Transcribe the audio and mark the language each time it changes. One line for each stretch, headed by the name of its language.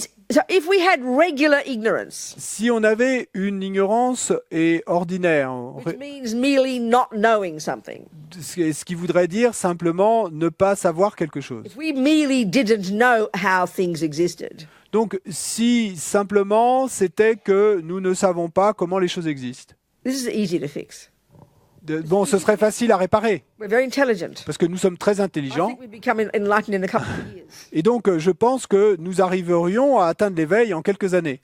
English: So if we had regular ignorance,
French: si on avait une ignorance ordinaire,
English: which means merely not knowing something,
French: ce qui voudrait dire simplement ne pas savoir quelque chose.
English: If we merely didn't know how things existed,
French: donc si simplement c'était que nous ne savons pas comment les choses existent.
English: This is easy to fix.
French: Bon, ce serait facile à réparer.
English: We're very intelligent.
French: Parce que nous sommes très intelligents.
English: I think we'd become enlightened in a couple of years.
French: Et donc, je pense que nous arriverions à atteindre l'éveil en quelques années.